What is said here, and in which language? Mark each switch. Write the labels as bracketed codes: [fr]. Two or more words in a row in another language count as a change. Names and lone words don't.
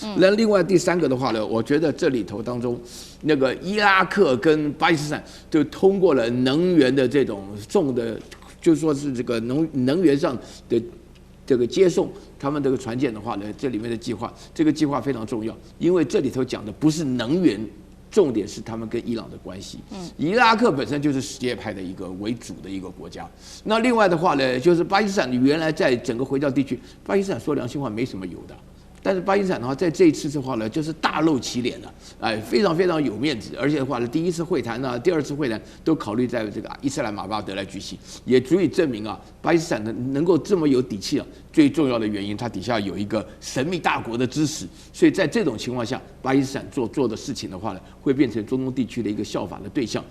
[zh] 那另外第3個的話呢，我覺得這裡頭當中，那個伊拉克跟巴基斯坦就通過了能源的這種重的。就是說是這個能源上的這個接送他們這個船艦的話呢，這裡面的計劃，這個計劃非常重要，因為這裡頭講的不是能源，重點是他們跟伊朗的關係。伊拉克本身就是什葉派的一個為主的一個國家。那另外的話呢，就是巴基斯坦原來在整個回教地區，巴基斯坦說良心話沒什麼油的。但是巴基斯坦的話，在這一次的話呢，就是大露其臉了，非常非常有面子，而且的話呢，第1次會談呢，第2次會談都考慮在這個伊斯蘭馬巴德來舉行，也足以證明巴基斯坦能夠這麼有底氣最重要的原因，它底下有一個神秘大國的支持，所以在這種情況下，巴基斯坦做的事情的話呢，會變成中東地區的一個效法的對象。